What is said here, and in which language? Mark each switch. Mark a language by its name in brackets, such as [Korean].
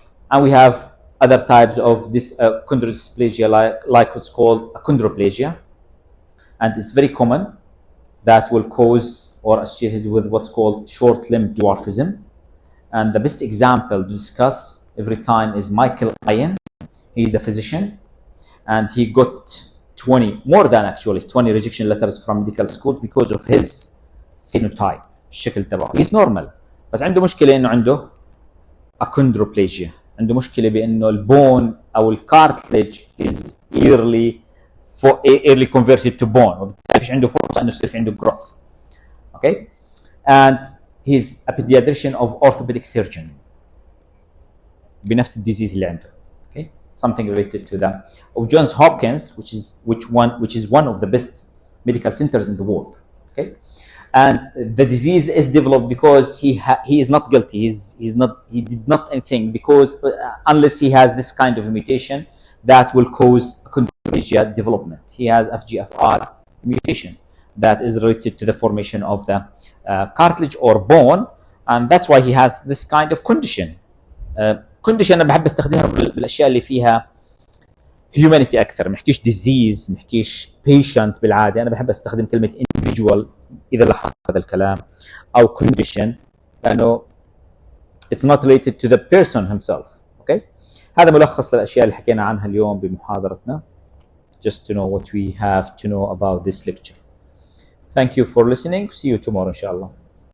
[English] And we have other types of this chondrodysplasia, like what's called achondroplasia, and it's very common, that will cause or associated with what's called short limb dwarfism. And the best example to discuss every time is Michael Ian. He's a physician, and he got 20 rejection letters from medical schools because of his phenotype. [Arabic] الشكل تبعه [English] he's normal، [Arabic] بس عنده مشكلة انه عنده achondroplasia، عنده مشكلة بانه البون او الكارتلج [English] is early converted to bone، [Arabic] وبالتالي فيش عنده فرصة انه يصير في عنده growth. [English] Okay, and he's a pediatrician of orthopedic surgeon [Arabic] بنفس الديزيز اللي عنده. [English] Okay, something related to that. Of Johns Hopkins, which is one of the best medical centers in the world. Okay, and the disease is developed because he is not guilty. He did not anything, because unless he has this kind of mutation that will cause achondroplasia development. He has FGFR mutation that is related to the formation of the cartilage or bone, and that's why he has this kind of condition. [Arabic] Condition انا بحب استخدمها بالاشياء اللي فيها humanity اكثر، ما نحكيش disease، ما نحكيش patient بالعاده، انا بحب استخدم كلمه individual اذا لاحظت هذا الكلام، او condition، لانه [English] it's not related to the person himself. [Arabic] Okay, هذا ملخص للاشياء اللي حكينا عنها اليوم بمحاضرتنا. [English] Just to know what we have to know about this lecture. Thank you for listening. See you tomorrow, inshallah.